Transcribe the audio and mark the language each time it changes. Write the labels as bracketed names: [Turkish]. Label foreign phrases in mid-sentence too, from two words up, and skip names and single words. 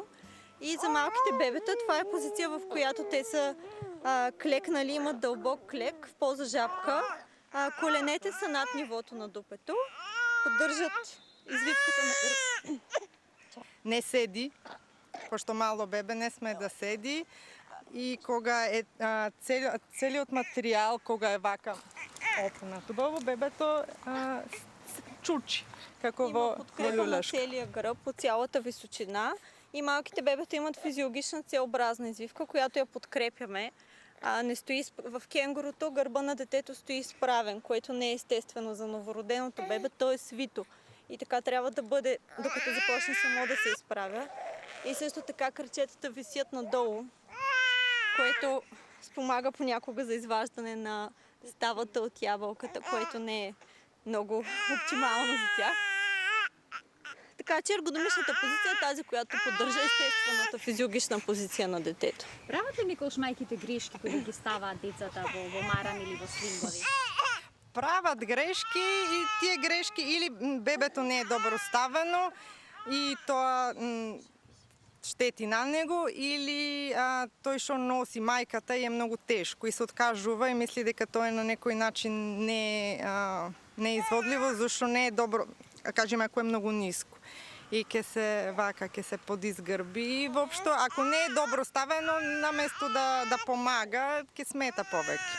[Bulgarian] И за малките бебета това е позиция, в която те са клекнали, имат дълбок клек в поза жабка. Коленете са над нивото на дупето. Поддържат извивката на гръб. [Macedonian] Не седи, пошто мало бебе не сме да седи. И кога е целиот материјал, кога е вака опнат убаво, бебето се чучи, како во [Bulgarian] подкрепа на люлешка. целия гръб по цялата височина и малките бебета имат физиологична целообразна извивка, която я подкрепяме. Не стои в кенгурото, гърба на детето стои изправен, което не е естествено за новороденото бебе, то е свито. И така трябва да бъде, докато започне само да се изправя. И също така кръчетата висят надолу, което спомага понякога за изваждане на ставата от ябълката, което не е много оптимално за тях. Така че ергономичната позиция е тази, която поддържа естествената физиологична позиция на детето. [Macedonian] Прават ли некош майките грешки кога ги ставаат децата во марам или во свингови? Правят грешки и тия грешки или бебето не е добро ставено и тоа штети на него, или тој што носи мајката е многу тешко и се откажува и мисли дека тоа е на некој начин не е изводливо, зашто не е добро, кажеме ако е многу ниско и ќе се подизгрби и воопшто ако не е добро ставено, наместо да помага, ќе смета повеќе.